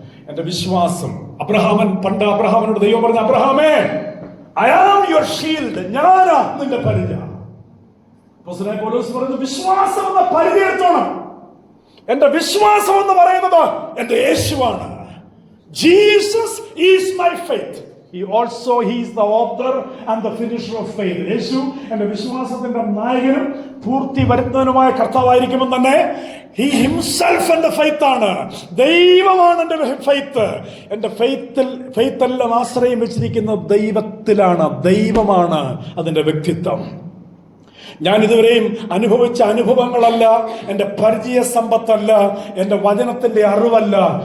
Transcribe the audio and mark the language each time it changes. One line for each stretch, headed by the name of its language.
Malayalam: എന്റെ വിശ്വാസം. പണ്ട് അബ്രഹാമിനോട് ദൈവം പറഞ്ഞു, അബ്രഹാമേ, ഐ ആം യുവർ ഷീൽഡ്, ഞാനാ നിന്റെ പരിച. അപ്പോസ്തലനായ പൗലോസ് പറയുന്നു, വിശ്വാസം എന്ന പരിചയത്തോണം. എന്റെ വിശ്വാസം എന്ന് പറയുന്നത് എന്റെ യേശുവാണ്.
English: Jesus is my faith. He is the author and the finisher of faith.
Malayalam: യേശു എന്റെ വിശ്വാസത്തിന്റെ നായകനും പൂർത്തി വരുന്നവനുമായ കർത്താവായിരിക്കുമെന്ന് തന്നെ He himself എന്റെ ഫെയ്ത്ത് ആണ്. ദൈവമാണ് എന്റെ ഫെയ്ത്ത്. എന്റെ ഫെയ്ത്തെല്ലാം ആശ്രയം വെച്ചിരിക്കുന്ന ദൈവത്തിലാണ്. ദൈവമാണ് അതിന്റെ വ്യക്തിത്വം. ഞാൻ ഇതുവരെയും അനുഭവിച്ച അനുഭവങ്ങളല്ല, എൻ്റെ പരിചയ സമ്പത്തല്ല, എൻ്റെ വചനത്തിന്റെ അറിവല്ല.